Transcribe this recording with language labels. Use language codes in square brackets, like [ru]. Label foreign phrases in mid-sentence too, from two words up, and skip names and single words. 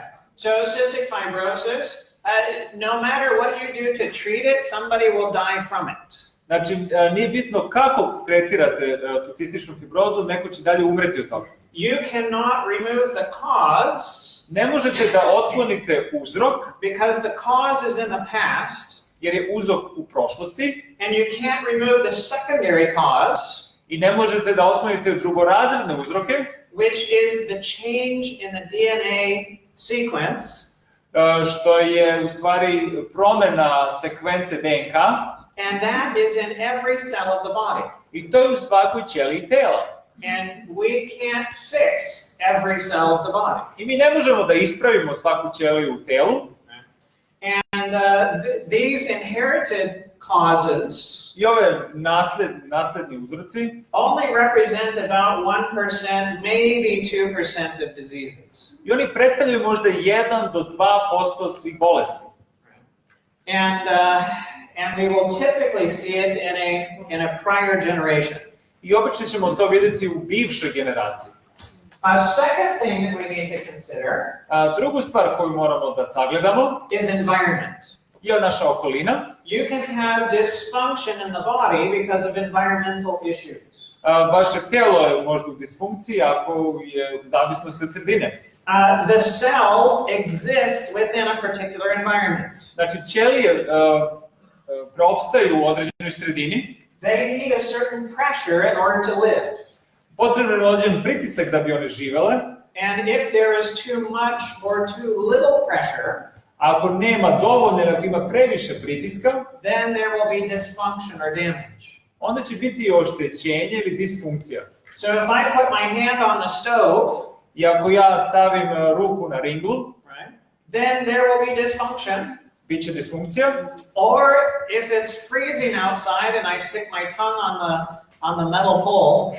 [en] So cystic fibrosis, no matter what you do to treat it, somebody will die from it. [sr] Znači, nije bitno kako tretirate tu cističnu fibrozu, neko će dalje umreti od toga. [en] You cannot remove the cause. [sr] Ne možete da otklonite uzrok, [en] because the cause is in the past. [sr] Jer je uzrok u prošlosti. [en] And you can't remove the secondary cause. [sr] I ne možete da otklonite drugorazredne uzroke. [en] Which is the change in the DNA sequence. [sr] Što je u stvari promena sekvence DNK. [en] And that is in every cell of the body. [sr] I to je u svakoj ćeliji tela. [en] And we can't fix every cell of the body. [sr] I mi ne možemo da ispravimo svaku ćeliju u telu. [en] And these inherited causes [sr] I ove nasledni uzroci [en] only represent about 1%, maybe 2% of diseases. [sr] I oni predstavljaju možda 1 do 2% svih bolesti. [en] And we will typically see it in a prior generation. [sr] I obično ćemo to vidjeti u bivšoj generaciji. [en] A second thing that we need to consider [sr] drugu stvar koju moramo da sagledamo [en] is environment. [sr] Je naša okolina. [en] You can have dysfunction in the body because of environmental issues. [sr] Vaše telo je možda u disfunkciji ako je u zavisnosti od sredine. [en] The cells exist within a particular environment. [sr] Znači, ćelije preopstaju u određenoj sredini. [en] They need a certain pressure in order to live. [sr] Potrebno je određen pritisak da bi one živele. [en] And if there is too much or too little pressure, [sr] ako nema dovoljno ili ako ima previše pritiska, [en] then there will be dysfunction or damage. [sr] Onda će biti oštećenje ili disfunkcija. [en] So if I put my hand on the stove, [sr] I ako ja stavim ruku na ringlu, [en] right, then there will be dysfunction. [sr] Biće disfunkcija. [en] Or if it's freezing outside and I stick my tongue on the metal pole,